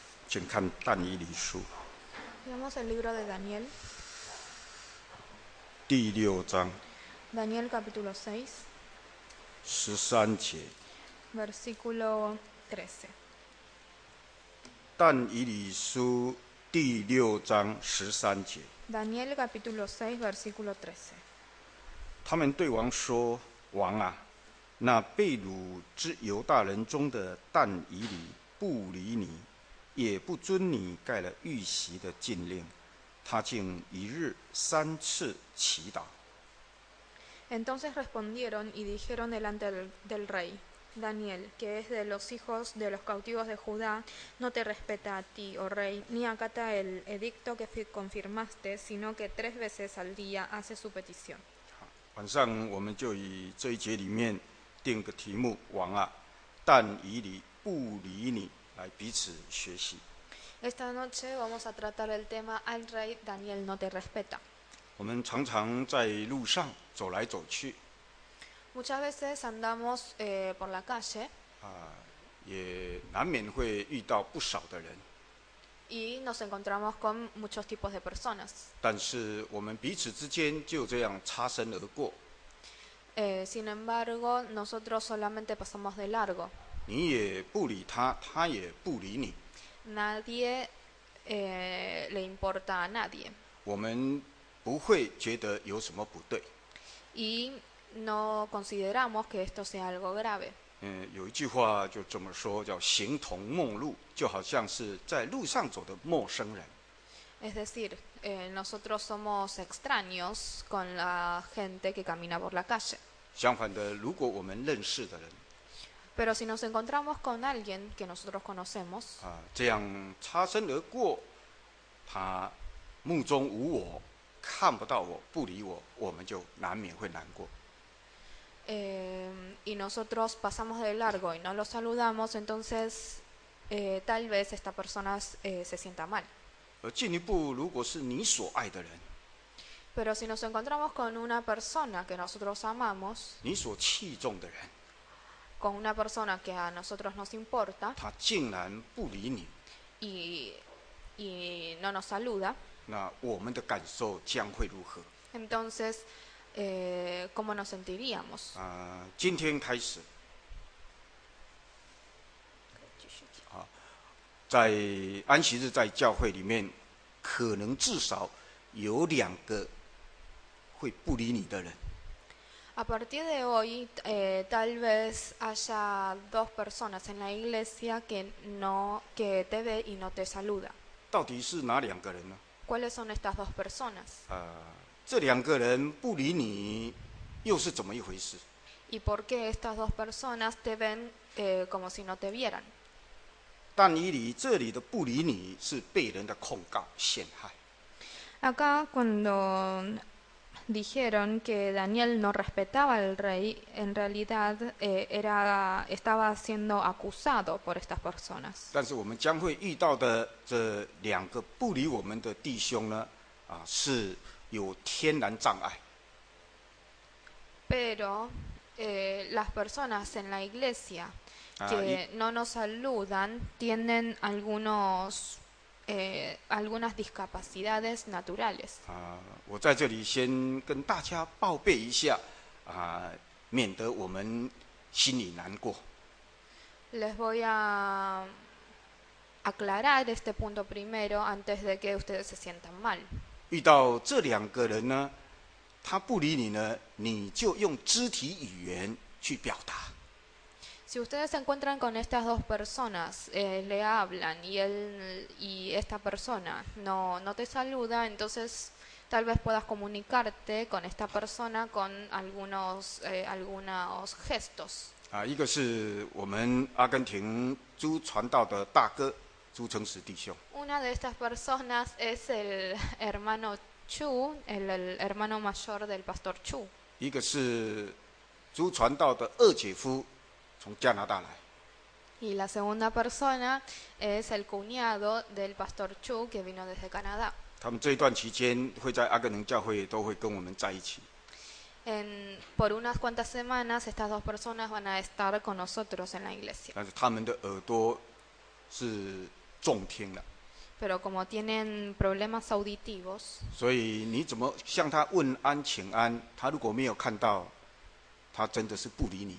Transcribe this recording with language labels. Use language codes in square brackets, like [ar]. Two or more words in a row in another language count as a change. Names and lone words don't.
[zh] 请看但以理书 [es] Veamos el libro de Daniel, [zh] 第6章 [es] Daniel capítulo 6, [zh] 13节。 [es] versículo 13. [zh] 但以理书第6章13节， [es] Daniel capítulo 6, versículo 13. [zh] 他们对王说：“王啊，那被掳之犹大人中的但以理不理你，也不遵你盖了玉玺的禁令，他竟一日3次祈祷。” [es] Entonces respondieron y dijeron delante del rey: Daniel, que es de los hijos de los cautivos de Judá, no te respeta a ti, oh rey, ni acata el edicto que confirmaste, sino que 3 veces al día hace su petición. [zh] 晚上我们就以这一节里面定个题目：王啊，但以理不理你，来彼此学习。 [es] Esta noche vamos a tratar el tema al rey Daniel no te respeta. [zh] 我们常常在路上走来走去， [es] Muchas veces andamos por la calle [zh] 也难免会遇到不少的人， [es] y nos encontramos con muchos tipos de personas. [zh] 但是我们彼此之间就这样擦身而过， [es] Sin embargo, nosotros solamente pasamos de largo. [zh] 你也不理他，他也不理你。 [es] Nadie le importa a nadie. [zh] 我们不会觉得有什么不对。 [es] Y no consideramos que esto sea algo grave. [zh] 有一句话就这么说，叫形同陌路，就好像是在路上走的陌生人。 [es] Es decir, nosotros somos extraños con la gente que camina por la calle. [zh] 相反的，如果我们认识的人 [es] Pero si nos encontramos con alguien que nosotros conocemos, [zh] 这样擦身而过，他目中无我，看不到我，不理我，我们就难免会难过。 [es] y nosotros pasamos de largo y no lo saludamos, entonces tal vez esta persona se sienta mal. [zh] 而进一步，如果是你所爱的人， [es] Pero si nos encontramos con una persona que nosotros amamos, [zh] 你所器重的人， [es] con una persona que a nosotros nos importa [zh] 他竟然不理你， [es] y no nos saluda, [zh] 那我们的感受将会如何？ [es] entonces, ¿cómo nos sentiríamos? [zh] 今天开始，在安息日在教会里面，可能至少有2个会不理你的人。 [es] A partir de hoy, tal vez haya 2 personas en la iglesia que te ve y no te saluda. [zh] 到底是哪2个人呢？ [es] ¿Cuáles son estas 2 personas? [zh] 这2个人不理你，又是怎么一回事？ [es] ¿Y por qué estas 2 personas te ven como si no te vieran? [zh] 但以理这里的不理你是被人的控告陷害。 [es] Acá cuando dijeron que Daniel no respetaba al rey, en realidad estaba siendo acusado por estas personas. [zh] 但是我们将会遇到的这2个不理我们的弟兄呢，是有天然障碍。 [es] Pero las personas en la iglesia que no nos saludan tienen algunas discapacidades naturales. [zh] 我在这里先跟大家报备一下，免得我们心里难过。 [es] Les voy a aclarar este punto primero antes de que ustedes se sientan mal. [zh] 遇到这2个人呢，他不理你呢，你就用肢体语言去表达。 [es] Si ustedes se encuentran con estas 2 personas, le hablan y esta persona no te saluda, entonces tal vez puedas comunicarte con esta persona con algunos gestos. [zh] 一个是我们阿根廷朱传道的大哥朱成实弟兄， [es] Una de estas personas es el hermano Chu, el hermano mayor del pastor Chu. [zh] 一个是朱传道的2姐夫，从加拿大来。 [es] Y la segunda persona es el cuñado del pastor Chu que vino desde Canadá. [zh] 他们这一段期间会在阿根廷教会都会跟我们在一起。 [es] Por unas cuantas semanas estas 2 personas van a estar con nosotros en la iglesia. [zh] 但是他们的耳朵是重听了， [es] pero como tienen problemas auditivos, [zh] 所以你怎么向他问安请安，他如果没有看到，他真的是不理你。